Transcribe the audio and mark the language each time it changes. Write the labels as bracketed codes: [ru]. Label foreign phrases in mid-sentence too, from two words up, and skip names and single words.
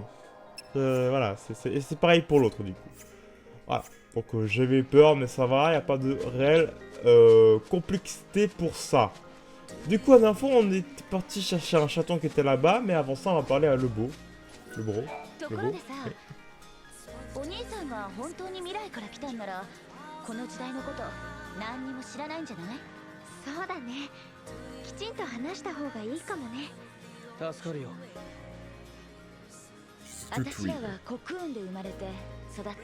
[fr] Voilà, c'est pareil pour l'autre du coup. Voilà, donc j'avais peur, mais ça va, il n'y a pas de réelle complexité pour ça. Du coup, à l'info, on est parti chercher un chaton qui était là-bas, mais avant ça, on va parler à Lebo. Le bro. Oui. [ja] お兄さんが本当に未来から来たんならこの時代のこと何にも知らないんじゃない？そうだね。きちんと話した方がいいかもね。助かるよ。私らはコクーンで生まれて育った。